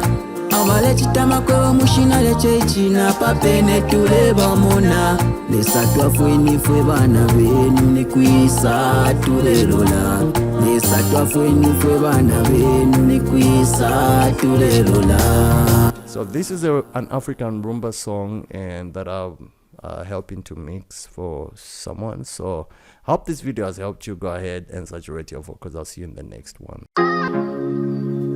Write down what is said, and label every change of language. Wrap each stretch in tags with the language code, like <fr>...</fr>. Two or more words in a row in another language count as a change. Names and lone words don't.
<bem>amale kitama kwebo mushina lya chechi napapene tulebamona. lesa twafweni fwe bana benu nikwisa tulelola. lesa twafweni fwe bana benu nikwisa tulelola.</bem> <en>So this is an African rumba song, and that I'm helping to mix for someone. So hope this video has helped you. Go ahead and saturate your vocals. I'll see you in the next one.</en>